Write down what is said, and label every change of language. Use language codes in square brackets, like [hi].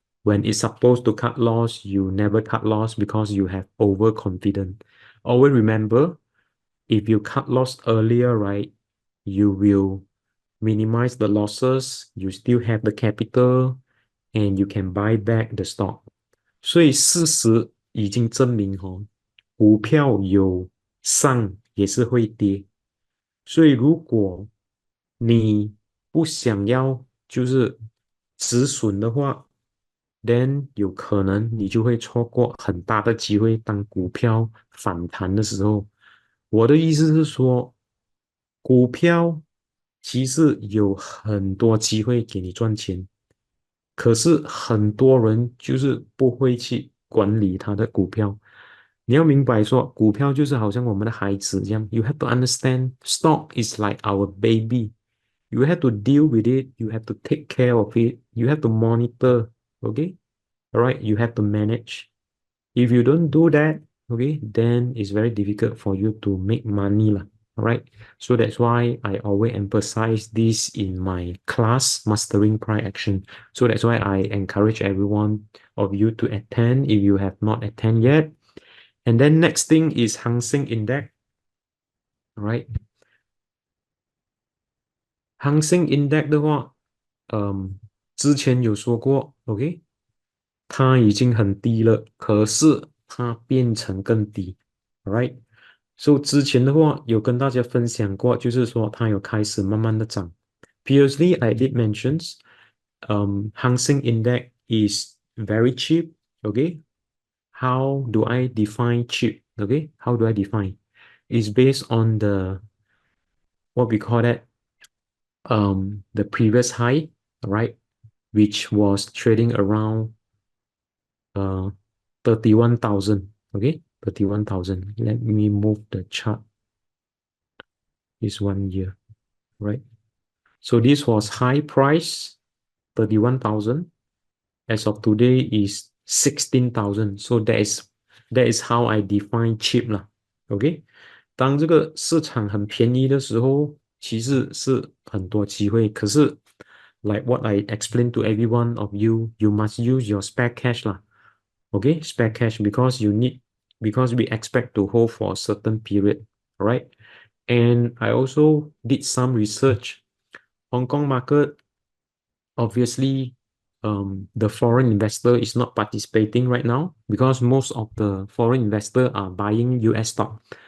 [en] When it's supposed to cut loss, you never cut loss because you have overconfident. Always remember, if you cut loss earlier, right, you will minimize the losses, you still have the capital, and you can buy back the stock. [zh] 所以事实已经证明股票有上也是会跌。所以如果你不想要就是止损的话，then 有可能你就会错过很大的机会。当股票反弹的时候，我的意思是说，股票其实有很多机会给你赚钱，可是很多人就是不会去管理他的股票。你要明白说，股票就是好像我们的孩子这样。 [en] You have to understand, stock is like our baby. You have to deal with it. You have to take care of it. You have to monitor. Okay, all right. You have to manage. If you don't do that, okay, then it's very difficult for you to make money lah. All right. So that's why I always emphasize this in my class, Mastering Price Action. So that's why I encourage everyone of you to attend if you have not attend yet. And then next thing is Hang Seng Index. All right. [zh] Hang Seng Index 的话，之前有说过，OK，它已经很低了，可是它变成更低，right？所以之前的话有跟大家分享过，就是说它有开始慢慢的涨。 [en] Previously, I did mentions Hang Seng Index is very cheap. Okay, how do I define cheap? Okay, how do I define? It's based on the what we call that the previous high, right? Which was trading around uh 31,000. Okay, 31,000. Let me move the chart. This 1 year, right? So this was high price 31,000. As of today is 16,000. So that is how I define cheap 啦。 [zh] OK，当这个市场很便宜的时候，其实是很多机会。 [en] 可是，like what I explained to every one of you, you must use your spare cash 啦。 OK, spare cash because we expect to hold for a certain period, right? And I also did some research. Hong Kong market, obviously, the foreign investor is not participating right now because most of the foreign investor are buying US stock.